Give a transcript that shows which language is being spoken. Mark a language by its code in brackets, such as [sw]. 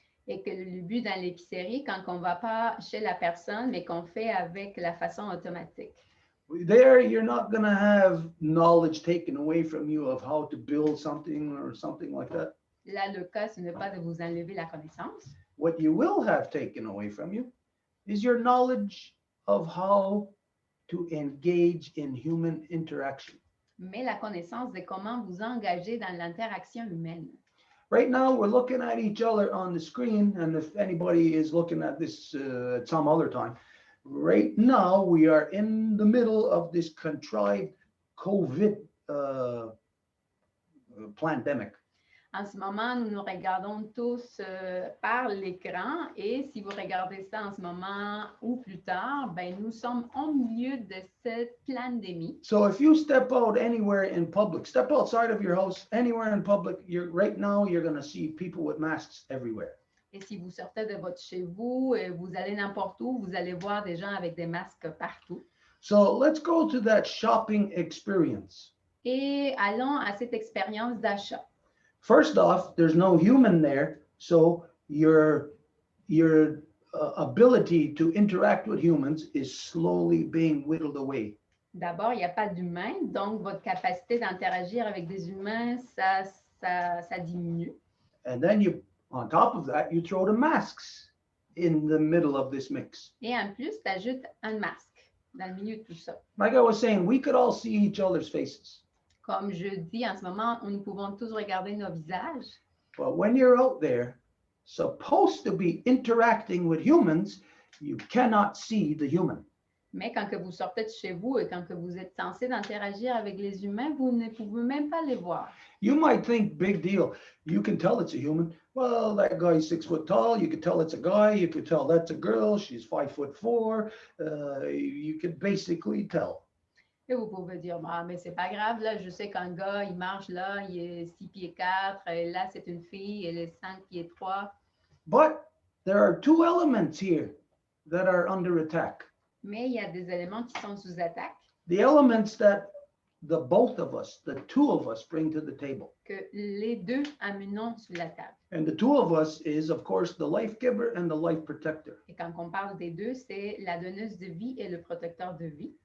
[fr] Et que le but dans l'épicerie, quand on ne va pas chez la personne, mais qu'on fait avec la façon automatique. [en] There, you're not going to have knowledge taken away from you of how to build something or something like that. [fr] Là, le cas, ce n'est pas de vous enlever la connaissance. [en] What you will have taken away from you is your knowledge of how to engage in human interaction. [fr] Mais la connaissance de comment vous engager dans l'interaction humaine. [en] Right now, we're looking at each other on the screen, and if anybody is looking at this at some other time, right now we are in the middle of this contrived COVID pandemic. [fr] En ce moment, nous nous regardons tous par l'écran et si vous regardez ça en ce moment ou plus tard, nous sommes au milieu de cette pandémie. [en] So if you step out anywhere in public, step outside of your house, anywhere in public, right now you're going to see people with masks everywhere. [fr] Et si vous sortez de votre chez vous, vous allez n'importe où, vous allez voir des gens avec des masques partout. [en] So let's go to that shopping experience. [fr] Et allons à cette expérience d'achat. [en] First off, there's no human there, so your ability to interact with humans is slowly being whittled away. [fr] D'abord, il n'y a pas d'humain, donc votre capacité d'interagir avec des humains, ça diminue. [en] And then On top of that, you throw the masks in the middle of this mix. [fr] Et en plus, tu ajoutes un masque dans le milieu de tout ça. [en] Like I was saying, we could all see each other's faces. [fr] Comme je dis en ce moment, nous pouvons tous regarder nos visages. [en] But when you're out there, supposed to be interacting with humans, you cannot see the human. [fr] Mais quand que vous sortez de chez vous et quand que vous êtes censé d'interagir avec les humains, vous ne pouvez même pas les voir. [en] You might think, big deal. You can tell it's a human. Well, that guy's 6 foot tall. You could tell it's a guy. You could tell that's a girl. She's 5'4". You could basically tell. [fr] Et vous pouvez dire, bah, mais c'est pas grave, là, je sais qu'un gars, il marche là, il est 6 pieds 4, et là, c'est une fille, elle est 5 pieds 3. [en] But there are two elements here that are under attack. [fr] Mais il y a des éléments qui sont sous attaque, [en] The elements that the both of us, the two of us, bring to the table. [fr] que les deux amenons sur la table. [en] And the two of us is, of course, the life giver and the life protector. [fr] Et quand on parle des deux, c'est la donneuse de vie et le protecteur de vie.